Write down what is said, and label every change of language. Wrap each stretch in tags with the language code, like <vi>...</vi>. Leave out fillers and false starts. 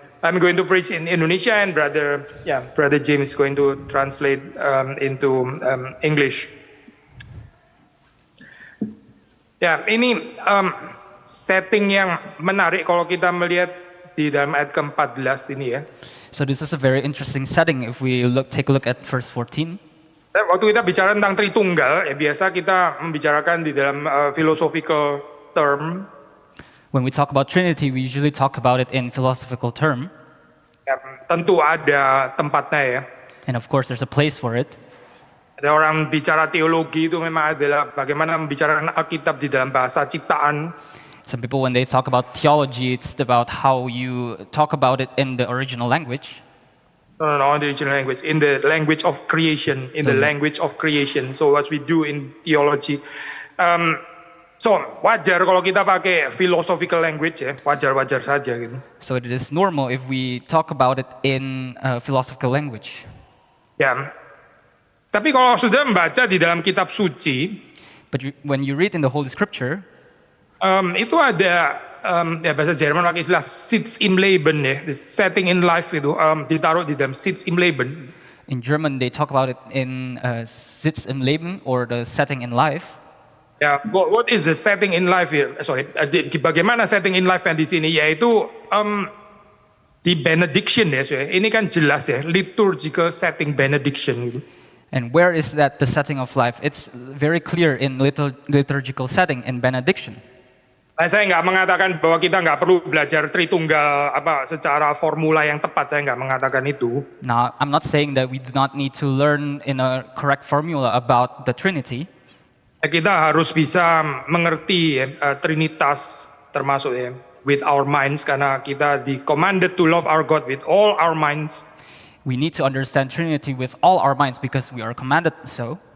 <en>I'm going to preach in Indonesia, and Brother James is going to translate into English.</en> <id>Ya, ini setting yang menarik kalau kita melihat di dalam ayat ke-14 ini ya.</id> <en>So this is a very interesting setting if we take a look at verse 14.</en> <id>Waktu kita bicara tentang Tritunggal, ya biasa kita membicarakan di dalam</id> <en>philosophical term. When we talk about Trinity, we usually talk about it in philosophical term.</en> <id>Ya, tentu ada tempatnya ya.</id> <en>And of course, there's a place for it.</en> <id>Ada orang bicara teologi itu memang adalah bagaimana membicarakan Alkitab di dalam bahasa ciptaan.</id> <en>Some people, when they talk about theology, it's about how you talk about it in the original language. No, in the original language, in the language of creation, language of creation. So what we do in theology.</en> <id>So wajar kalau kita pakai</id> <en>philosophical language</en> <id>ya, wajar-wajar saja gitu.</id> <en>So it is normal if we talk about it in philosophical language.</en> <id>Ya. Tapi kalau sudah membaca di dalam kitab suci,</id> <en>but when you read in the Holy Scripture,</en> <id>itu ada ya bahasa Jerman pakai istilah Sitz im Leben ya,</id> <en>the setting in life</en> <id>itu ditaruh di dalam Sitz im Leben.</id> <en>In German they talk about it in Sitz im Leben, or the setting in life. Ya, what is the setting in life here?</en> <id>Bagaimana</id> <en>setting in life</en> <id>yang di sini? Yaitu di benediction ya. Ini kan jelas ya,</id> <en>liturgical setting benediction</en> <id>gitu.</id> <en>And where is that the setting of life? It's very clear in liturgical setting in benediction.</en> <id>Saya nggak mengatakan bahwa kita nggak perlu belajar Tritunggal secara formula yang tepat. Saya nggak mengatakan itu.</id> <en>Now, I'm not saying that we do not need to learn in a correct formula about the Trinity.</en> <id>Kita harus bisa mengerti Trinitas, termasuk ya,</id> <en>with our minds,</en> <id>karena kita</id> <en>commanded to love our God with all our minds. We need to understand Trinity with all our minds because we are commanded so.</en>